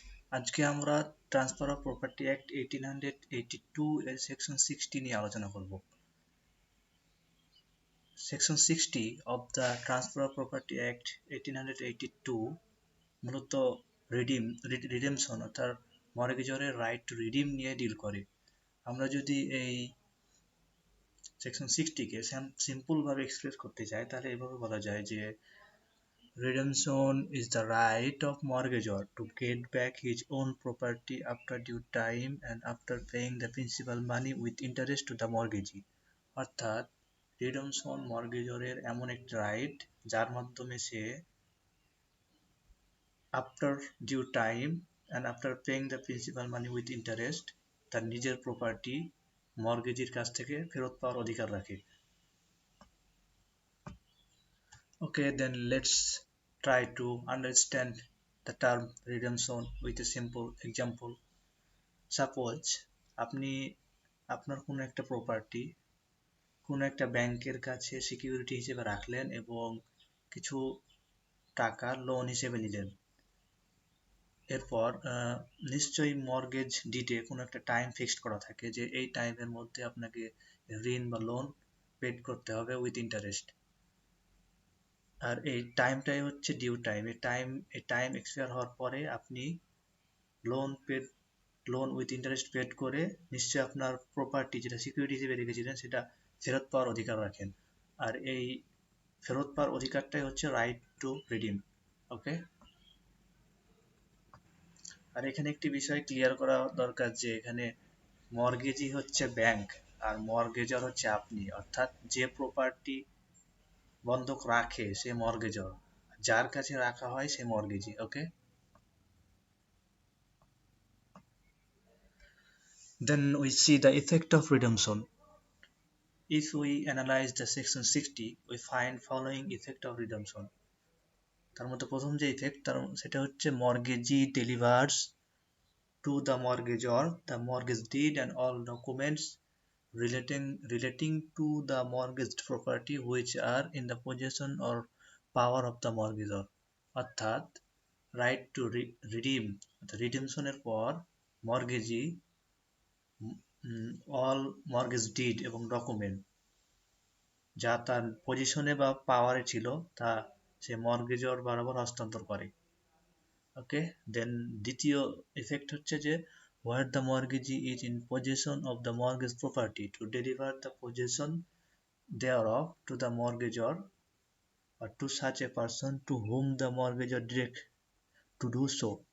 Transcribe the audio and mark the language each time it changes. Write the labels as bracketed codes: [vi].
[bn] আজকে আমরা transfer of property act 1882 এর সেকশন 60 নিয়ে আলোচনা করব। Section 60 of the transfer of property act 1882 মূলত রিডেমশন অর্থাৎ মর্টগেজরের রাইট টু রিডিম নিয়ে ডিল করে। আমরা যদি এই সেকশন 60 কে সিম্পল ভাবে এক্সপ্রেস করতে চাই তাহলে এভাবে বলা যায় যে [en] redemption is the right of mortgagor to get back his own property after due time and after paying the principal money with interest to the mortgagee। [bn] অর্থাৎ রিডেমশন মর্টগেজরের এমন একটি রাইট যার মাধ্যমে সে [en] after due time and after paying the principal money with interest [bn] তার নিজের property মর্টগেজির কাছ থেকে ফেরত পাওয়ার অধিকার রাখে। [en] Okay, then let's try to understand the term redemption with a simple example. [bn] Suppose আপনি আপনার কোনো একটা প্রপার্টি কোনো একটা ব্যাংকের কাছে সিকিউরিটি হিসেবে রাখলেন এবং কিছু টাকা লোন হিসেবে নিলেন। এরপর নিশ্চয়ই মর্গেজ ডিডে কোনো একটা টাইম ফিক্সড করা থাকে যে এই টাইমের মধ্যে আপনাকে ঋণ বা লোন পেড করতে হবে উইথ ইন্টারেস্ট। আর এই টাইমটাই হচ্ছে ডিউ টাইম। এই টাইম এক্সপায়ার হওয়ার পরে আপনি loan paid loan with interest paid করে নিশ্চয়ই আপনার প্রপার্টি যেটা সিকিউরিটি হিসেবে রেখেছিলেন সেটা ফেরত পাওয়ার অধিকার রাখেন। আর এই ফেরত পাওয়ার অধিকারটাই হচ্ছে রাইট টু রিডিম। ওকে, আর এখানে একটি বিষয় ক্লিয়ার করা দরকার যে এখানে মর্গেজই হচ্ছে ব্যাংক আর মর্গেজর হচ্ছে আপনি, অর্থাৎ যে প্রপার্টি বন্ধক রাখে সে মর্গেজর, যার কাছে রাখা হয় সে মর্গেজি। [en] Okay, then we see the effect of redemption. If we analyze the section 60, we find following effect of redemption. [bn] তার মধ্যে প্রথম যে ইফেক্ট সেটা হচ্ছে [en] Mortgagee delivers to the mortgagor the mortgage deed and all documents relating to the mortgaged property which are in the possession or power of the mortgagor। [bn] অর্থাৎ right two redeem, রিডিমশনের পর মর্গেজি all mortgage did এবং document যা তার পজিশনে বা পাওয়ারে ছিল তা সে মর্গেজর বরাবর হস্তান্তর করে। [en] okay, then [bn] দ্বিতীয় ইফেক্ট হচ্ছে যে [en] where the mortgagee is in possession of the mortgage property to deliver the possession thereof to the mortgagor or to such a person to whom the mortgagor direct to do so।